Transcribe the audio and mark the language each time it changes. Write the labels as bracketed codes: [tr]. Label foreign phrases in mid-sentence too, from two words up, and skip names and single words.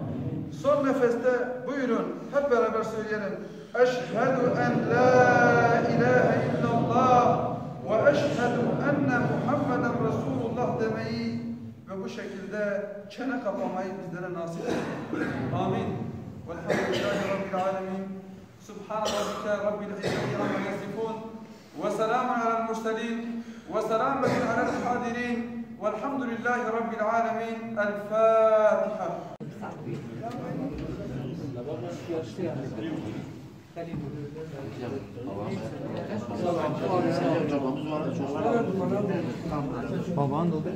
[tr] Son nefeste buyurun hep beraber söyleyelim. [ar] أشهد أن لا إله إلا الله وأشهد أن محمدا رسول الله [tr] demeyi ve bu şekilde çene kapamayı bizlere nasip eyle. Amin. [ar] والحمد لله رب العالمين. سبحان ربك رب العزة عما يصفون وسلام على المرسلين وسلام على الحاضرين والحمد لله رب العالمين. [tr] El Fatiha. Baban da